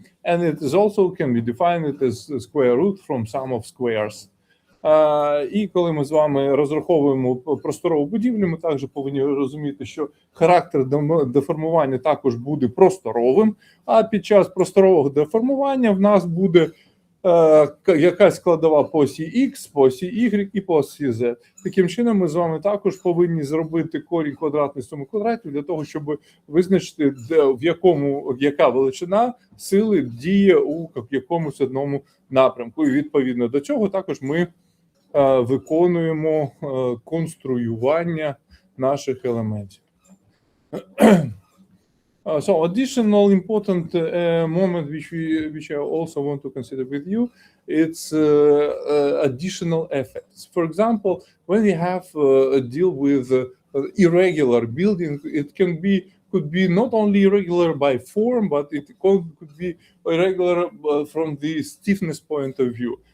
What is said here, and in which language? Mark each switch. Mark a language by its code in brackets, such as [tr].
[en] And it is also can be defined as square root from sum of squares. [uk] І коли ми з вами розраховуємо просторову будівлю, ми також повинні розуміти, що характер деформування також буде просторовим, а під час просторового деформування в нас буде якась складова по осі X, по осі Y і по осі Z. Таким чином ми з вами також повинні зробити корінь квадратний з суми квадратів для того, щоб визначити, яка величина сили діє у якомусь одному напрямку. І відповідно до цього також ми виконуємо конструювання наших елементів. [en] So additional important moment which I also want to consider with you, it's additional effects. For example, when we have deal with irregular building, it could be not only irregular by form, but it could be irregular from the stiffness point of view.